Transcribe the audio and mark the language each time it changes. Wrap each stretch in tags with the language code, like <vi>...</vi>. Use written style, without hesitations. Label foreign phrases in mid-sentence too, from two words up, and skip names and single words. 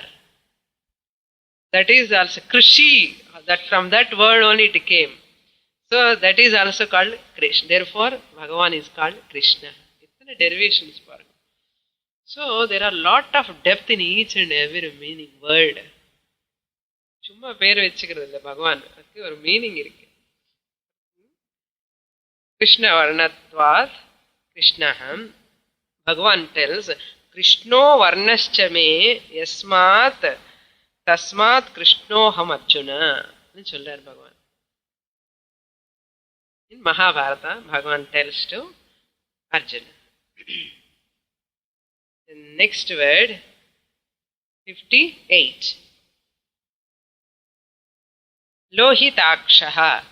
<en>That is also Krishi, that from that word only it came. So, that is also called Krishna. Therefore, Bhagavan is called Krishna. It's a derivation. So, there are lot of depth in each and every meaning, word.</en> <ta>சும்மா பேர் வச்சுக்கிறது இல்லை பகவான், அதுக்கு ஒரு மீனிங் இருக்கு.</ta> <sa>कृष्ण वर्णत्वात् कृष्णाहम्.</sa> <en>Bhagavan tells,</en> <sa>कृष्णो वर्णश्च मे यस्मात् तस्मात् कृष्णोऽहम् अर्जुन.</sa> <ta>சொல்றார் பகவான்.</ta> <en>In Mahabharata, Bhagavan tells to Arjuna. The next word, 58. Lohitakshaha.</en>